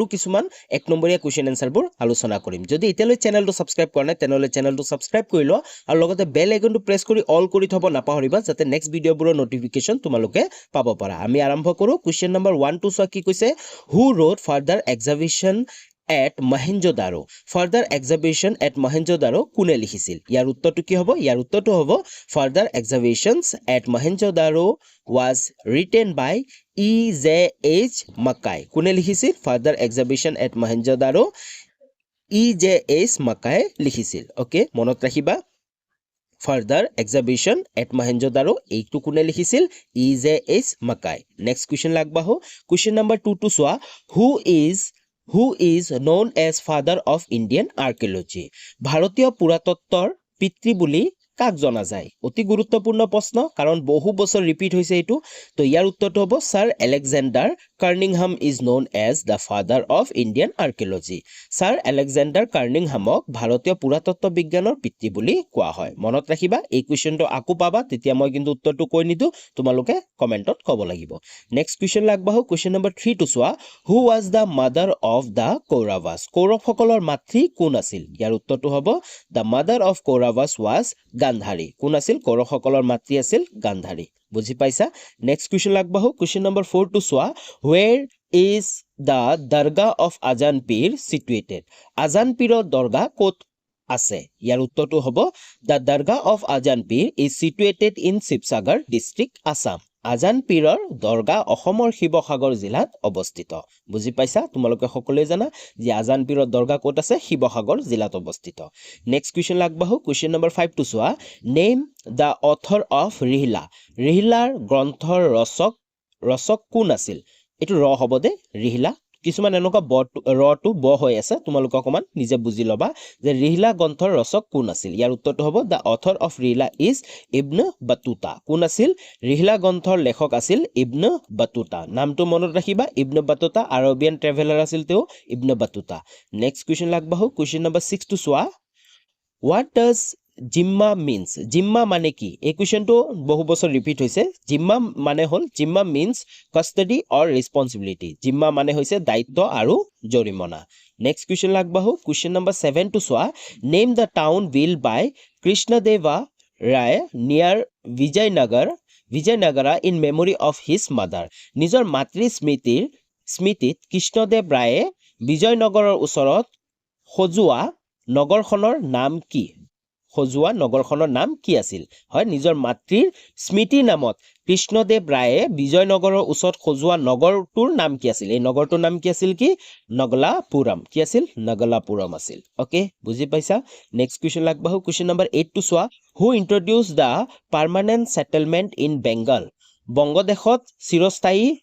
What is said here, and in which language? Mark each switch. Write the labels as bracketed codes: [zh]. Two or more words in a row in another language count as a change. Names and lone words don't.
[as] কিছুমান 1 নম্বৰীয়া [en] question answers [as] আলোচনা কৰিম যদি এতিয়ালৈ চেনেলটো সাবস্ক্ৰাইব কৰা নাই তেনেহলে চেনেলটো সাবস্ক্ৰাইব কৰি ল আৰু লগতে [en] bell icon [as] প্ৰেছ কৰি অল কৰি থব নাপাহৰিবা যাতে [en] next videos [as] নটিফিকেশন তোমালোকে পাব পাৰা আমি আৰম্ভ কৰো [en] question number [as] 1 টু চোৱা কি কৈছে [en] who wrote further exhibition at Mohenjo-daro further exhibition at Mohenjo-daro [as] কোনে লিখিছিল ইয়াৰ উত্তৰটো কি হ'ব ইয়াৰ উত্তৰটো হ'ব [en] further exhibitions at Mohenjo-daro was written by E.J.H. [as] Mackay কোনে লিখিছিল [en] further exhibition at Mohenjo-daro E.J.H. [as] Mackay লিখিছিল ওকে মনত ৰাখিবা [en] further exhibition at Mohenjo-daro [as] এইটো কোনে লিখিছিল E.J.H. Mackay [en] next question [as] লাগবাহো [en] question number [as] 2 to চোৱা [en] who is known as father of Indian archaeology [as] ভাৰতীয় পুৰাতত্ত্বৰ পিতৃ বুলি কাক জনা যায় অতি গুৰুত্বপূৰ্ণ প্ৰশ্ন কাৰণ বহু বছৰ ৰিপিট হৈছে এটো তো ইয়াৰ উত্তৰটো হ'ব স্যাৰ আলেকজান্ডাৰ কাৰ্নিংহাম [en] is known as the father of Indian archaeology [as] স্যাৰ আলেকজান্ডাৰ কাৰ্নিংহামক ভাৰতীয় পুৰাতত্ত্ব বিজ্ঞানৰ পিতৃ বুলি কোৱা হয় মনত ৰাখিবা এই কোৱেশ্চনটো আকু পাবা তেতিয়া মই কিন্তু উত্তৰটো কৈ নিদু তোমালোকে কমেন্টত ক'ব লাগিব [en] next question [as] লাগবাহো কোৱেশ্চন নম্বৰ 3 টু চোৱা [en] who was the mother of the Kauravas [as] কৌৰৱসকলৰ মাতৃ কোন আছিল ইয়াৰ উত্তৰটো হ'ব [en] the mother of Kauravas was [as] গান্ধাৰী কোন আছিল কৌৰৱসকলৰ মাতৃ আছিল গান্ধাৰী বুজি পাইছা [en] next question [as] লাগবাহো [en] question number [as] 4 টু চোৱা [en] where is the dargah of Ajan Pir situated [as] Ajan Piৰৰ দৰগাহ ক'ত আছে ইয়াৰ উত্তৰটো হ'ব [en] the dargah of Ajan Pir is situated in Sibsagar district Assam [as] আজান পীৰৰ দৰগাহ অসমৰ শিৱসাগৰ জিলাত অৱস্থিত বুজি পাইছা তোমালোকে সকলোৱে জানা যে আজান পীৰৰ দৰগাহ ক'ত আছে শিৱসাগৰ জিলাত অৱস্থিত [en] next question [as] লাগবাহো [en] question number [as] 5 টু চোৱা [en] name the author of [as] ৰিহলাৰ গ্ৰন্থৰ ৰচক কোন আছিল এটো ৰ হ'ব দে ৰিহলা কিছুমান এনেকুৱা ৰটো ব হৈ আছে তোমালোকে অকমান নিজে বুজি লবা যে ৰিহলা গ্ৰন্থৰ ৰচক কোন আছিল ইয়াৰ উত্তৰটো হ'ব [en] the author of Rihla is Ibn Battuta [as] কোন আছিল ৰিহলা গ্ৰন্থৰ লেখক আছিল ইবনে বাতুতা নামটো মনত ৰাখিবা ইবনে বাতুতা [en] Arabian traveller [as] আছিল তেওঁ ইবনে বাতুতা [en] next question [as] লাগবাহো [en] question number [as] 6 টু চোৱা [en] what does [as] জিম্মা means জিম্মা মানে কি এই কোৱেশ্চনটো বহু বছৰ ৰিপিট হৈছে জিম্মা মানে হল জিম্মা [en] means custody or responsibility [as] জিম্মা মানে হৈছে দায়িত্ব আৰু জৰিমনা [en] next question [as] লাগবাহো [en] question number [as] 7 টু চোৱা [en] name the town built by Krishnadeva Rai near Vijayanagara in memory of his mother [as] নিজৰ মাতৃৰ স্মৃতিত কৃষ্ণদেৱ ৰায়ে বিজয়নগৰৰ ওচৰত সজোৱা নগৰখনৰ নাম কি আছিল হয় নিজৰ মাতৃৰ স্মৃতি নামত কৃষ্ণদেৱ ৰায়ে বিজয়নগৰৰ ওচৰত সজোৱা নগৰটোৰ নাম কি আছিল এই নগৰটোৰ নাম কি আছিল কি নগলাপুৰম কি আছিল নগলাপুৰম আছিল ওকে বুজি পাইছা [en] next question [as] লাগবাহো [en] question number [as] 8 টু চোৱা [en] who introduce the permanent settlement in Bengal [as] বংগদেশত চিৰস্থায়ী